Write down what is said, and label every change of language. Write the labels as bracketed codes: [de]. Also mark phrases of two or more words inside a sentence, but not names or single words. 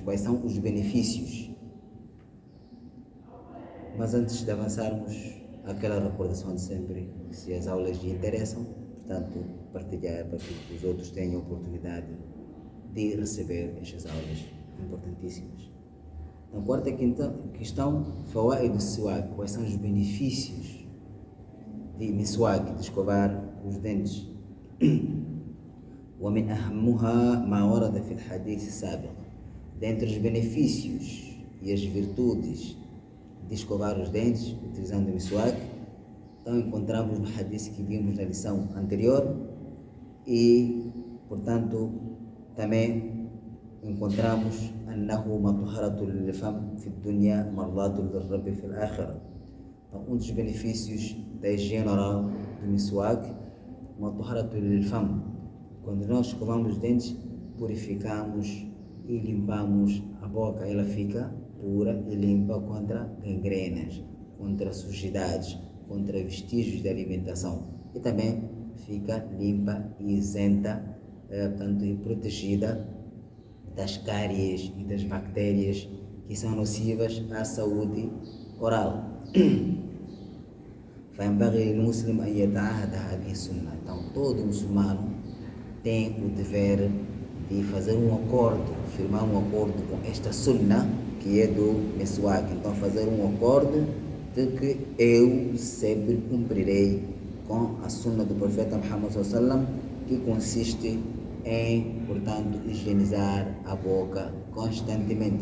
[pt] Quais são os benefícios? Mas antes de avançarmos, aquela recordação de sempre, se as aulas lhe interessam, portanto, partilhar para que os outros tenham a oportunidade de receber estas aulas importantíssimas. Então, quarta e quinta questão, Fawaid do Siwak, quais são os benefícios de Miswak, de escovar os dentes? [ar] ومن أهمها ما ورد في الحديث السابق. [pt] Dentre os benefícios e as virtudes de escovar os dentes utilizando o Miswak, então encontramos no hadith que vimos na lição anterior e, portanto, também encontramos [ar] أنه مطهرة للفم في الدنيا مرضاة للرب في الآخرة. [pt] Então, dos benefícios da higiene oral do Miswak, [ar] مطهرة للفم. [pt] Quando nós escovamos os dentes, purificamos e limpamos a boca, ela fica pura e limpa contra gangrenas, contra sujidades, contra vestígios de alimentação, e também fica limpa e isenta, portanto, e protegida das cáries e das bactérias que são nocivas à saúde oral. [ar] فينبغي للمسلم أن يتعاهد هذه السنة. [pt] Então, todo muçulmano tem o dever de fazer um acordo, firmar um acordo com esta sunna que é do Miswak. Então, fazer um acordo de que eu sempre cumprirei com a sunna do profeta Muhammad sallallahu, que consiste em, portanto, higienizar a boca constantemente.